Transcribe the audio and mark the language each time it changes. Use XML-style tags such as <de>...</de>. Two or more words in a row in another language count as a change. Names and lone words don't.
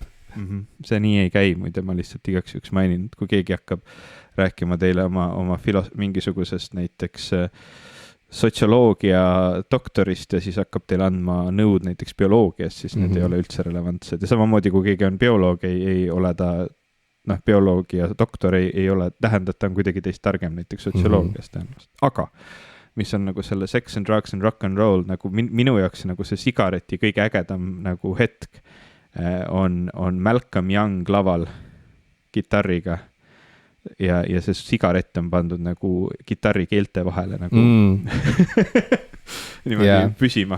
<et>See nii ei käi, muide ma lihtsalt igaks juhuks mainin, kui keegi hakkab rääkima teile oma mingisugusest näiteks sotsioloogia doktorist ja siis hakkab teile andma nõud näiteks bioloogiast, siis need ei ole üldse relevantsed. Ja samamoodi, kui keegi on bioloog, ei ole ta, bioloogia doktor ei ole, tähendab, ta on kuidagi teist targem näiteks sotsioloogiast tõenäoliselt. Aga mis on nagu selle</et> <en>sex and drugs and rock and roll,</en> <et>nagu minu jaoks nagu see sigareti kõige ägedam nagu hetk on Malcolm Young laval kitarriga ja see sigaret on pandud nagu kitarri keelte vahele nagu niimoodi püsima.</et>